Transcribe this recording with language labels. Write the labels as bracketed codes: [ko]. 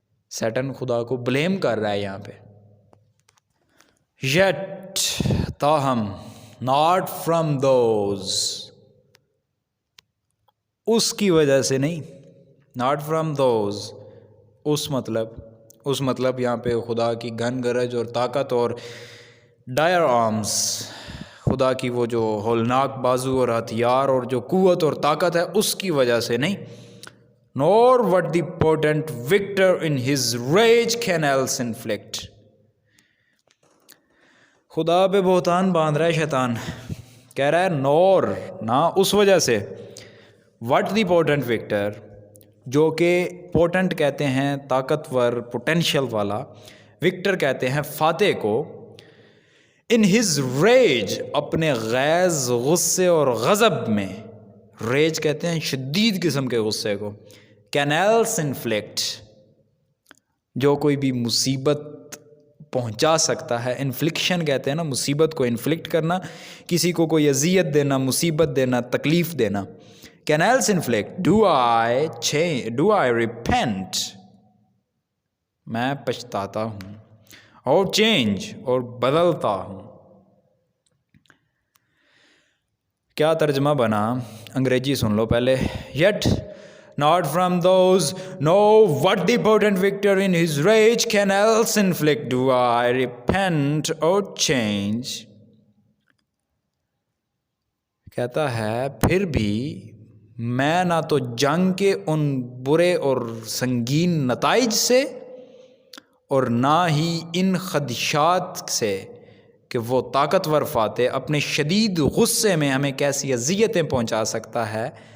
[ur] Satan خدا کو blame کر رہا ہے یہاں پہ. یٹ, تاہم, [en] not from those, [ur] اس کی وجہ سے نہیں. [en] not from those, [ur] اس مطلب یہاں پہ خدا کی گھن گرج اور طاقت اور ڈائر آرمز, خدا کی وہ جو ہولناک بازو اور ہتھیار اور جو قوت اور طاقت ہے اس کی وجہ سے نہیں. [en] nor what the potent victor in his rage can else inflict. [ur] خدا پہ بہتان باندھ رہا ہے شیطان, کہہ رہا ہے نور, نہ اس وجہ سے. [en] what the potent victor, [ur] جو کہ پوٹنٹ کہتے ہیں طاقتور, پوٹینشیل والا, وکٹر کہتے ہیں فاتح کو. [en] in his rage, [ur] اپنے غیظ, غصے اور غضب میں. ریج کہتے ہیں شدید قسم کے غصے کو. [en] can else inflict, [ur] جو کوئی بھی مصیبت پہنچا سکتا ہے. انفلکشن کہتے ہیں نا مصیبت کو, انفلکٹ کرنا, کسی کو کوئی اذیت دینا, مصیبت دینا, تکلیف دینا. [en] Can else inflict, do I change, do I repent, [ur] میں پچھتاتا ہوں, اور [en] change, [ur] اور بدلتا ہوں. کیا ترجمہ بنا, انگریزی سن لو پہلے. [en] Yet not from those, no what the potent victor in his rage can else inflict, do I repent or change. [ur] کہتا ہے پھر بھی میں نہ تو جنگ کے ان برے اور سنگین نتائج سے, اور نہ ہی ان خدشات سے کہ وہ طاقتور فاتح اپنے شدید غصے میں ہمیں کیسی اذیتیں پہنچا سکتا ہے,